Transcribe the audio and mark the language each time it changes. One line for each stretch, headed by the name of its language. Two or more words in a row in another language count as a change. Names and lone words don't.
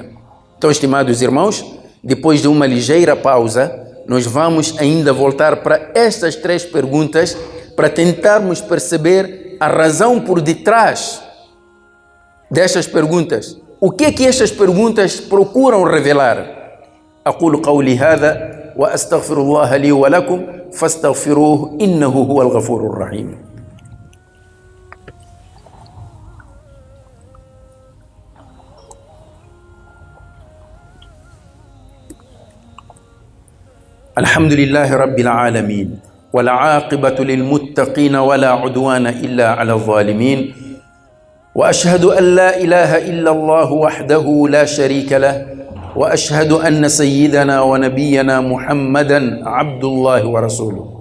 Portuguese: Então, estimados irmãos, depois de uma ligeira pausa, nós vamos ainda voltar para estas três perguntas para tentarmos perceber a razão por detrás destas perguntas. O que é que estas perguntas procuram revelar?
Arabic: أقول قولي هذا وأستغفر الله لي ولكم فاستغفروه إنه هو الغفور الرحيم. الحمد لله رب العالمين والعاقبة للمتقين ولا عدوان إلا على الظالمين وأشهد أن لا إله إلا الله وحده لا شريك له وأشهد أن سيدنا ونبينا محمدا عبد الله ورسوله.